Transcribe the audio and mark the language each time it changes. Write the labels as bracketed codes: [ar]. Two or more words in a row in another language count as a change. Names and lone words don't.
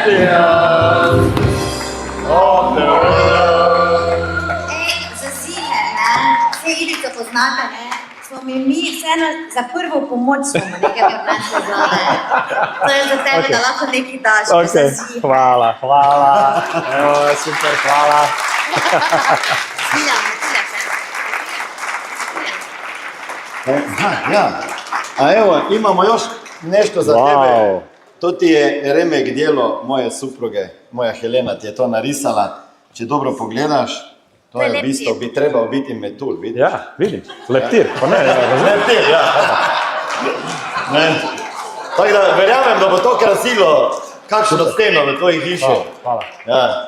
[sl] Za zime, ne, vse Ivico poznate, ne, smo mi vseeno za prvo pomoč smo nekaj prinesli zame. To je za tebe, da lahko nekaj daš, za Okay. zime. Hvala. Evo, super, hvala. Smiljam, smiljam se. Ja. [hr] A evo, imamo još nešto za Wow. tebe. To ti je remek djelo moje supruge, moja Helena ti je to narisala. [sl] Če dobro pogledaš, to je v bistvu [hr] bi trebao biti [sl] metul, vidiš? Ja, vidim. Leptir, pa ne, razumem. Leptir, ja. Ne. Tako da verjamem, da bo to krasilo kakšno steno v tvoji hiši. Hvala. Ja.